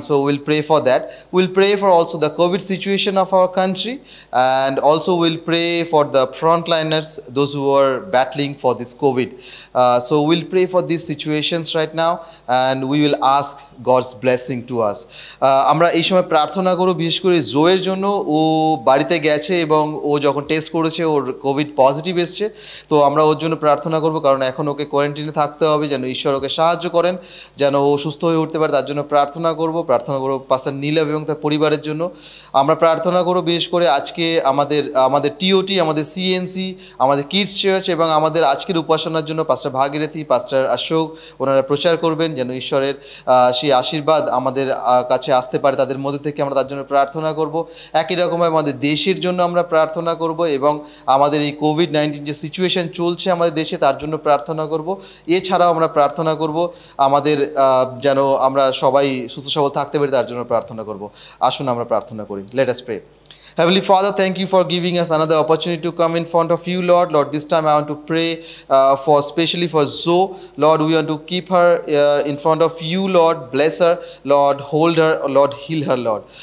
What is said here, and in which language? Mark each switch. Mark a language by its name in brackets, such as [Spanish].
[English] So we'll pray for that. We'll pray for also the COVID situation of our country, and also we'll pray for the frontliners, those who are battling for this COVID. So we'll pray for these situations right now, and we will ask God's blessing to us. [Bangla] আমরা এই সময় প্রার্থনা করব বিশেষ করে জোয়ের জন্য। ও বাড়িতে গেছে এবং ও যখন টেস্ট করেছে ওর কোভিড পজিটিভ এসছে, তো আমরা ওর জন্য প্রার্থনা করব, কারণ এখন ওকে কোয়ারেন্টাইনে থাকতে হবে, যেন ঈশ্বর ওকে সাহায্য করেন, যেন ও সুস্থ হয়ে উঠতে পারে, তার জন্য প্রার্থনা করব পাস্টার নীলাভ এবং তার পরিবারের জন্য আমরা প্রার্থনা করব। বিশেষ করে আজকে আমাদের টিওটি, আমাদের সিএনসি, আমাদের কিডস চার্চ এবং আমাদের আজকের উপাসনার জন্য পাস্টার ভাগীরথী, পাস্টার অশোক, ওনারা প্রচার করবেন, যেন ঈশ্বরের সেই আশীর্বাদ আমাদের কাছে আসতে পারে, তাদের মধ্যে থেকে আমরা তার জন্য প্রার্থনা করব। একই রকমভাবে আমাদের দেশের জন্য আমরা প্রার্থনা করব, এবং আমাদের এই কোভিড-19 যে সিচুয়েশন চলছে আমাদের দেশে তার জন্য প্রার্থনা করব। এছাড়াও আমরা প্রার্থনা করব আমাদের যেন আমরা সবাই সুস্থ সবল থাকতে পারি, তার জন্য প্রার্থনা করব। আসুন আমরা প্রার্থনা করি। [English] Let us pray. Heavenly Father, thank you for giving us another opportunity to come in front of you, Lord. Lord, this time I want to pray especially for Zoe. Lord, we want to keep her in front of you, Lord. Bless her, Lord. Hold her, Lord. Heal her, Lord.